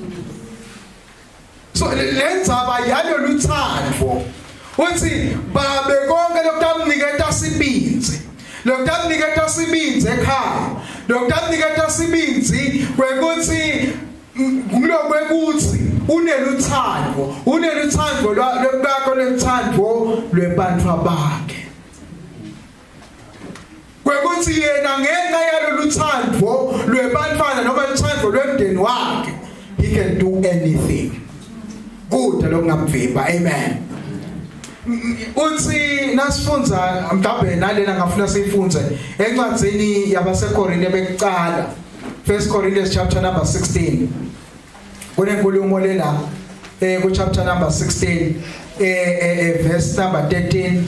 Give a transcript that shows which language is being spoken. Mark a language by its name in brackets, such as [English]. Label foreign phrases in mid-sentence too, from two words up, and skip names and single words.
[Swati] So lenzaba yalo luthando uthi babe konke lokutamniketa sibinzi, lokutamniketa sibinzi ekhaya, lokutamniketa sibinzi kwekuthi kulokwekuthi uneluthando lwakho loluthando lwebantu bakhe. Kwekuthi yena ngenxa yalo luthando lwebantwana noma luthando lwemndeni wakhe [English] he can do anything. [Swati] Good lokungamvimba. Amen. Uthi nasifunza mhlawumbe nalena ngafuna siyifunze encwadzini yabaseKorinte bekucala [English] 1 Corinthians chapter number 16 [Swati] kunenkulumo lela ku [English] chapter number 16 verse number 13.